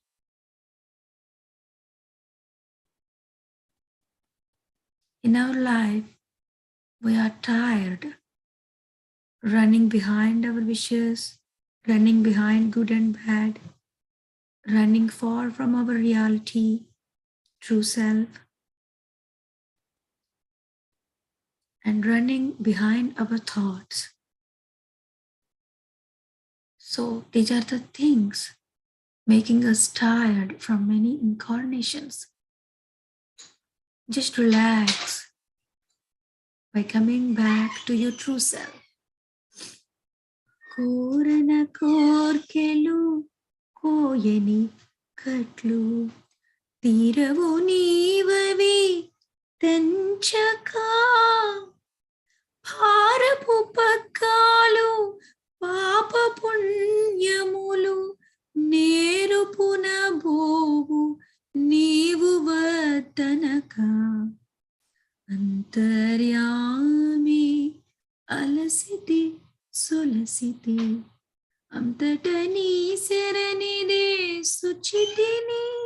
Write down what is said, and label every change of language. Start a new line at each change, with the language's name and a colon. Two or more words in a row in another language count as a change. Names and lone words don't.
English: In our life, we are tired, running behind our wishes, running behind good and bad, running far from our reality, true self, and running behind our thoughts. So these are the things making us tired from many incarnations. Just relax by coming back to your true self. Korana korkelu koyani katlu tiravu neevavi tenchaka.
Telugu: భారపు పక్కాలు పాప పుణ్యములు నేరుపున బోవు నీవు వదనక. అంతర్యామి అలసితి సొలసితి అంతట నీ శరణిదే సుచితిని.